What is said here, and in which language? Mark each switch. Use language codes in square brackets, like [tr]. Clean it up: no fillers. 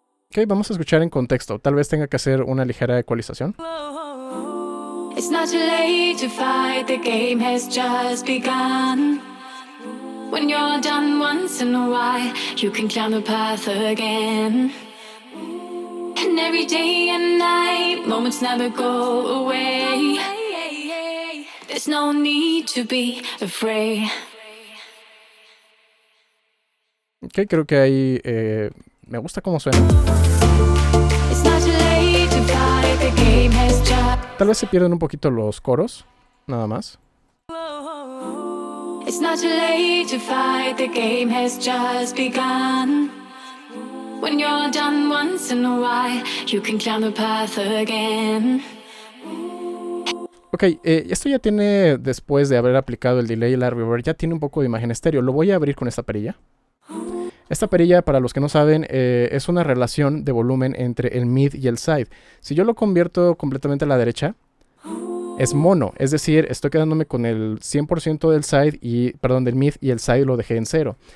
[es] Ok, vamos a escuchar en contexto. Tal vez tenga que hacer una ligera ecualización. [en] It's not too late to fight, the game has just begun. When you're done once in a while, you can climb the path again. And every day and night, moments never go away. There's no need to be afraid. [es] Ok, creo que ahí me gusta cómo suena. [en] It's not too late to fight, the game has just. [es] Tal vez se pierden un poquito los coros, nada más. [en] It's not too late to fight, the game has just begun. When you're done once in a while, you can climb the path again. [es] Ok, esto ya tiene, después de haber aplicado el delay y la reverb, ya tiene un poco de imagen estéreo. Lo voy a abrir con esta perilla. Esta perilla, para los que no saben, es una relación de volumen entre el mid y el side. Si yo lo convierto completamente a la derecha, es mono, es decir, estoy quedándome con el 100% del side y, perdón, del mid, y el side lo dejé en 0.